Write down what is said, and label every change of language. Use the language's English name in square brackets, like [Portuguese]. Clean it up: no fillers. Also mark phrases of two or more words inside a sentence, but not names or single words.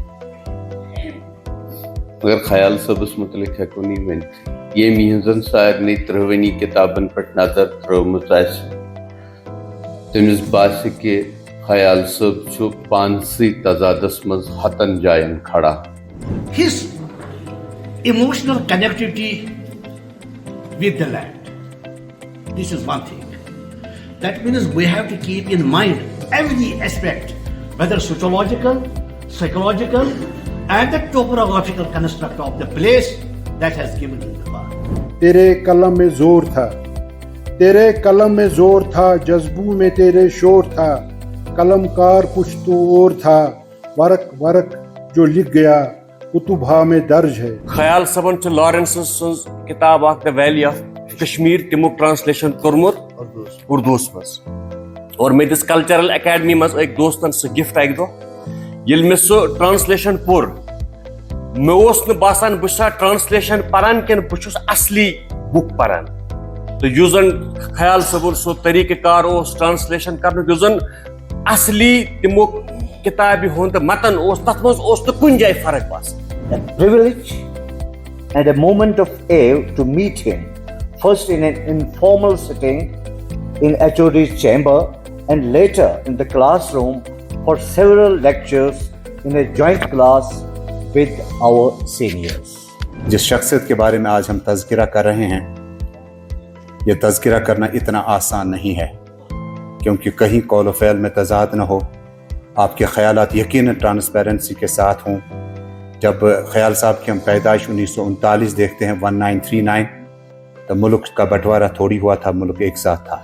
[Kashmiri] مگر خیال صٲبس متعلق ہٮ۪کو نہٕ یہِ ؤنِتھ. ییٚمۍ یِہنٛزن سارنٕے 30 کِتابن پٮ۪ٹھ نظر ترٲومٕژ آسہِ, تٔمِس باسہِ کہِ خیال صٲب چھُ پانسٕے تضادس منٛز ہتن جاین کھڑا. [English] His emotional connectivity with the land. This is one thing. That means we have to keep in mind every aspect, whether sociological, psychological, and the topographical construct of the place that has given him the power. [Urdu] تیرے قلم میں زور تھا, تیرے قلم میں زور تھا, جذبوں میں تیرے شور تھا, قلم کار کچھ تو اور تھا, ورق ورق جو لکھ گیا کتب ہا میں درج ہے. [Kashmiri] خیال صبن چھ لارنس سنز کتاب اخ دی ویلی آف کشمیر تمو ٹرانسلیشن کورمت اردوس مز اور مے دس کلچرل اکیڈمی مز ایک دوستن سہ گفٹ اک دہ یل مے سہ ٹرانسلیشن پور مے اوس نہ باسان بہ چھُسا ٹرانسلیشن پران کن بہ چھُس اصلی بک پران تو یُس زن خیال صبر سہ طریقہ کار اوس ٹرانسلیشن کرنُک یُس زن اصلی تمو کتابہ ہُنٛد متن اوس تتھ مز اوس نہ کُنہِ جایہِ فرق باسان. [English] A privilege and a moment of awe to meet him, first in an informal setting in HOD's chamber and later in the classroom for several lectures in a joint class with our seniors. [Urdu] جس شخصیت کے بارے میں آج ہم تذکرہ کر رہے ہیں یہ تذکرہ کرنا اتنا آسان نہیں ہے کیونکہ کہیں قول و فعل میں تضاد نہ ہو. آپ کے خیالات یقیناً ٹرانسپیرنسی کے ساتھ ہوں. جب خیال صاحب کی ہم پیدائش 1939 دیکھتے ہیں 1939 تو ملک کا بٹوارہ تھوڑی ہوا تھا, ملک ایک ساتھ تھا.